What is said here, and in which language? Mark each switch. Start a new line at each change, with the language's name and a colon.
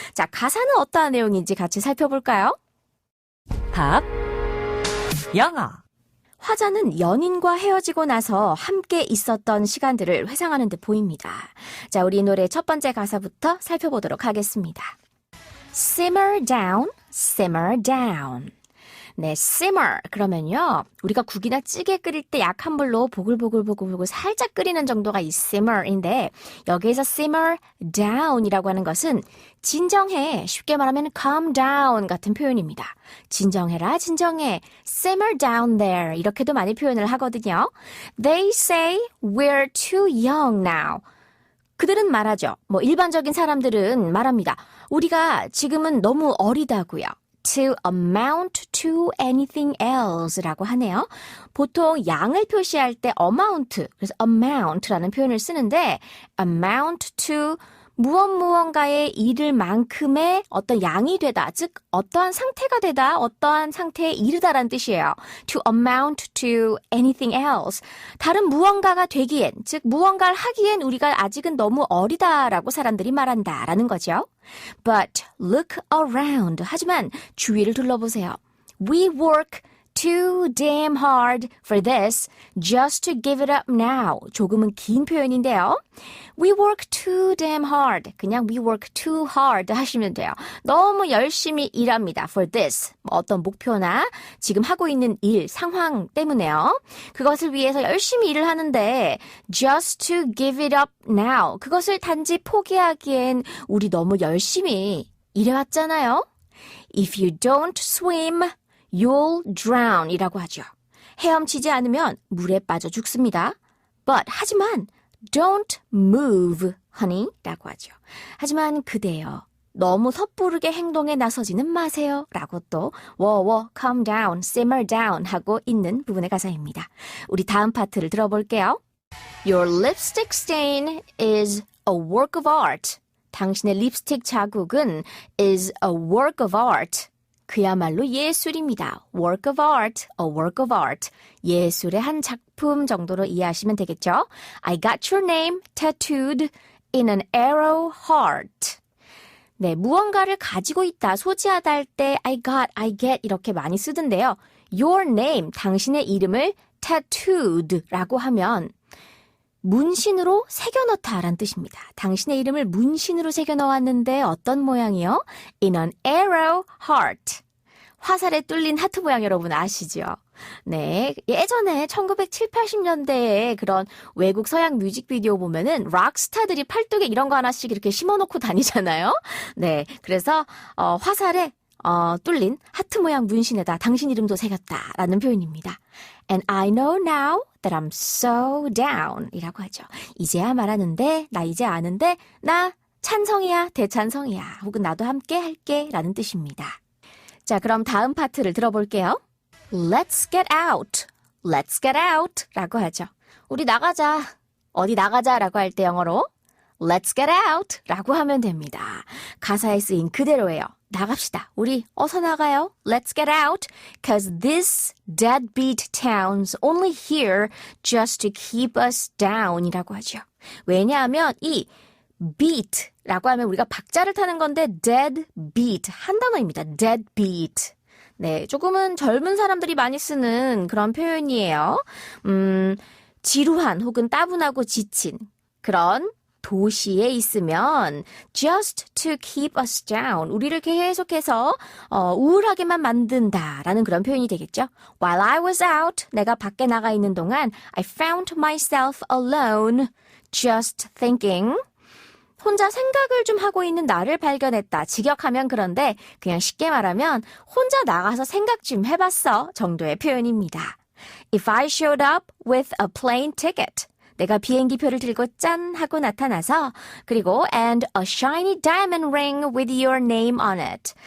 Korean: 자, 가사는 어떠한 내용인지 같이 살펴볼까요? 팝 영어. 화자는 연인과 헤어지고 나서 함께 있었던 시간들을 회상하는 듯 보입니다. 자, 우리 노래 첫 번째 가사부터 살펴보도록 하겠습니다.
English: Simmer down, simmer down.
Korean: 네, simmer 그러면요. 우리가 국이나 찌개 끓일 때 약한 불로 보글보글 살짝 끓이는 정도가 이 simmer인데 여기에서
English: simmer down
Korean: 이라고 하는 것은 진정해, 쉽게 말하면
English: calm down
Korean: 같은 표현입니다. 진정해라, 진정해.
English: simmer down there
Korean: 이렇게도 많이 표현을 하거든요.
English: They say we're too young now.
Korean: 그들은 말하죠. 일반적인 사람들은 말합니다. 우리가 지금은 너무 어리다고요.
English: To amount to anything else라고 하네요.
Korean: 보통 양을 표시할 때 amount, 그래서 amount라는 표현을 쓰는데 amount to 무언가에 이를 만큼의 어떤 양이 되다, 즉 어떠한 상태가 되다, 어떠한 상태에 이르다라는 뜻이에요.
English: To amount to anything else.
Korean: 다른 무언가가 되기엔, 즉 무언가를 하기엔 우리가 아직은 너무 어리다라고 사람들이 말한다라는 거죠.
English: But look around.
Korean: 하지만 주위를 둘러보세요.
English: We work too damn hard for this just to give it up now.
Korean: 조금은 긴 표현인데요.
English: We work too damn hard. 그냥 we work too hard 하시면 돼요.
Korean: 너무 열심히 일합니다.
English: For this.
Korean: 어떤 목표나 지금 하고 있는 일, 상황 때문에요. 그것을 위해서 열심히 일을 하는데
English: just to give it up now.
Korean: 그것을 단지 포기하기엔 우리 너무 열심히 일해왔잖아요.
English: If you don't swim, you'll drown 이라고 하죠.
Korean: 헤엄치지 않으면 물에 빠져 죽습니다. 하지만
English: don't move, honey
Korean: 라고 하죠. 하지만 그대여 너무 섣부르게 행동에 나서지는 마세요 라고 또
English: calm down, simmer down
Korean: 하고 있는 부분의 가사입니다. 우리 다음 파트를 들어볼게요.
English: Your lipstick stain is a work of art.
Korean: 당신의 립스틱 자국은
English: is a work of art.
Korean: 그야말로 예술입니다.
English: work of art, a work of art.
Korean: 예술의 한 작품 정도로 이해하시면 되겠죠?
English: I got your name tattooed in an arrow heart.
Korean: 네, 무언가를 가지고 있다, 소지하다 할 때 I got, I get 이렇게 많이 쓰던데요.
English: Your name,
Korean: 당신의 이름을 tattooed라고 하면 문신으로 새겨넣다라는 뜻입니다. 당신의 이름을 문신으로 새겨넣었는데 어떤 모양이요?
English: In an arrow heart.
Korean: 화살에 뚫린 하트 모양 여러분 아시죠? 네, 예전에 1970, 80년대에 그런 외국 서양 뮤직비디오 보면은 락스타들이 팔뚝에 이런 거 하나씩 이렇게 심어놓고 다니잖아요. 네, 그래서 화살에 뚫린 하트 모양 문신에다 당신 이름도 새겼다라는 표현입니다.
English: And I know now that I'm so down 이라고 하죠.
Korean: 이제야 말하는데, 나 이제 아는데, 나 찬성이야, 대찬성이야, 혹은 나도 함께 할게 라는 뜻입니다. 자, 그럼 다음 파트를 들어볼게요.
English: Let's get out, let's get out 라고 하죠.
Korean: 우리 나가자, 어디 나가자 라고 할 때 영어로
English: Let's get out
Korean: 라고 하면 됩니다. 가사에 쓰인 그대로예요. 나갑시다. 우리 어서 나가요.
English: Let's get out. Cause this deadbeat town's only here just to keep us down 이라고 하죠.
Korean: 왜냐하면 이 beat라고 하면 우리가 박자를 타는 건데 deadbeat 한 단어입니다.
English: deadbeat.
Korean: 네, 조금은 젊은 사람들이 많이 쓰는 그런 표현이에요. 지루한 혹은 따분하고 지친 그런 도시에 있으면
English: just to keep us down,
Korean: 우리를 계속해서 우울하게만 만든다라는 그런 표현이 되겠죠.
English: While I was out,
Korean: 내가 밖에 나가 있는 동안
English: I found myself alone, just thinking.
Korean: 혼자 생각을 좀 하고 있는 나를 발견했다. 직역하면 그런데 그냥 쉽게 말하면 혼자 나가서 생각 좀 해봤어 정도의 표현입니다.
English: If I showed up with a plane ticket,
Korean: 내가 비행기표를 들고 짠 하고 나타나서 그리고
English: and a shiny diamond ring with your name on it.